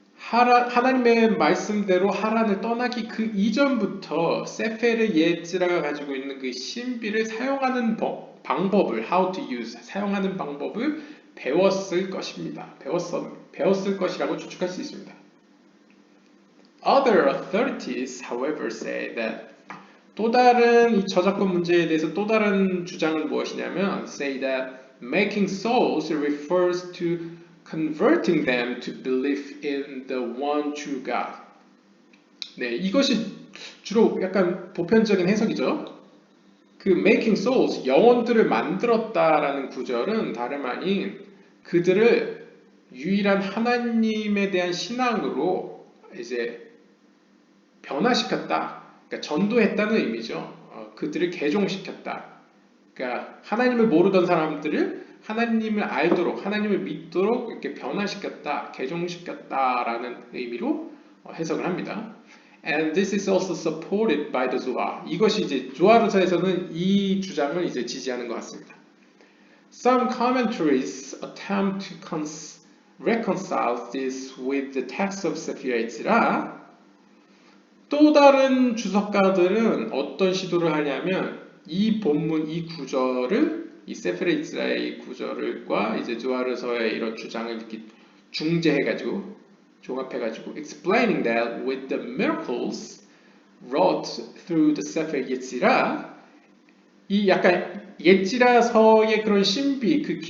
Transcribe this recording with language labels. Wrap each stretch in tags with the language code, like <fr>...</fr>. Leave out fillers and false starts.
<ko>하나님의 말씀대로 하란을 떠나기 그 이전부터 세페르 예즈라가 가지고 있는 그 신비를 사용하는 방법을</ko> <en>how to use</en> <ko>사용하는 방법을 배웠을 것입니다. 배웠을 것이라고 추측할 수 있습니다.</ko> <en>Other authorities, however, say that</en> <ko>또 다른 이 저작권 문제에 대해서 또 다른 주장은 무엇이냐면</ko> <en>say that making souls refers to converting them to believe in the one true God.</en> <ko>네, 이것이 주로 약간 보편적인 해석이죠. 그</ko> <en>making souls,</en> <ko>영혼들을 만들었다라는 구절은 다름 아닌 그들을 유일한 하나님에 대한 신앙으로 이제 변화시켰다. 그러니까 전도했다는 의미죠. 그들을 개종시켰다. 그러니까 하나님을 모르던 사람들을 하나님을 알도록, 하나님을 믿도록 이렇게 변화시켰다, 개종시켰다라는 의미로 해석을 합니다.</ko> <en>And this is also supported by the Zohar.</en> <ko>이것이 이제 조아르서에서는 이 주장을 이제 지지하는 것 같습니다.</ko> <en>Some commentaries attempt to reconcile this with the text of Sefer Yetzirah.</en> <ko>또 다른 주석가들은 어떤 시도를 하냐면 이 본문, 이 구절을 이 세페르 예츠라의 이 구절과 이제 조아르서의 이런 주장을 이렇게 중재해가지고 종합해가지고</ko> <en>explaining that with the miracles wrought through the Sefer Yetzirah</en> <ko>이 약간 예지라서의 그런 신비,</ko>